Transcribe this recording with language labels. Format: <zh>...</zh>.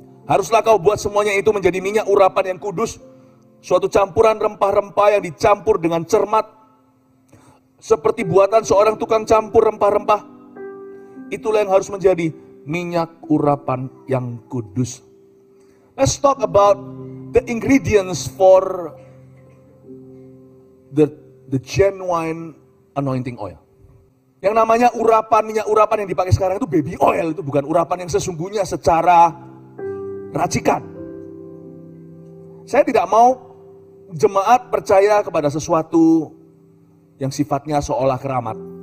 <id>Haruslah kau buat semuanya itu menjadi minyak urapan yang kudus, suatu campuran rempah-rempah yang dicampur dengan cermat, seperti buatan seorang tukang campur rempah-rempah. Itulah yang harus menjadi minyak urapan yang kudus.</id> <en>Let's talk about the ingredients for the genuine anointing oil.</en> <id>Yang namanya minyak urapan yang dipakai sekarang itu baby oil, itu bukan urapan yang sesungguhnya secara racikan. Saya tidak mau jemaat percaya kepada sesuatu yang sifatnya seolah keramat.</id>